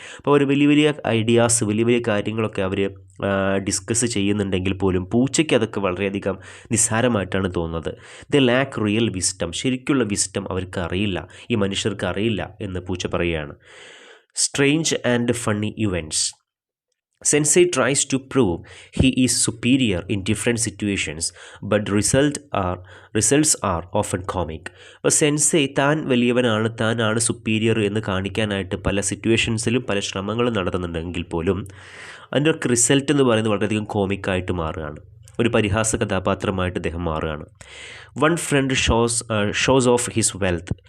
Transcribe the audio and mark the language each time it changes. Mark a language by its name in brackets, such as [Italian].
[Malayalam] അപ്പോൾ അവർ വലിയ വലിയ ഐഡിയാസ്, വലിയ വലിയ കാര്യങ്ങളൊക്കെ അവർ ഡിസ്കസ് ചെയ്യുന്നുണ്ടെങ്കിൽ പോലും പൂച്ചയ്ക്ക് അതൊക്കെ വളരെയധികം നിസ്സാരമായിട്ടാണ് തോന്നുന്നത്. [English] The lack real wisdom. [Malayalam] ശരിക്കുള്ള വിസ്ഡം അവർക്ക് അറിയില്ല, ഈ മനുഷ്യർക്ക് അറിയില്ല എന്ന് പൂച്ച പറയുകയാണ്. [English] Strange and funny events. Sensei tries to prove he is superior in different situations, but results are often comic. [Malayalam] അപ്പോൾ സെൻസെ താൻ വലിയവനാണ്, താനാണ് സുപ്പീരിയർ എന്ന് കാണിക്കാനായിട്ട് പല സിറ്റുവേഷൻസിലും പല ശ്രമങ്ങളും നടത്തുന്നുണ്ടെങ്കിൽ പോലും അതിൻ്റെ റിസൾട്ട് എന്ന് പറയുന്നത് വളരെയധികം കോമിക്കായിട്ട് മാറുകയാണ്. ഒരു പരിഹാസ കഥാപാത്രമായിട്ട് അദ്ദേഹം മാറുകയാണ്. [English] One friend shows of his wealth.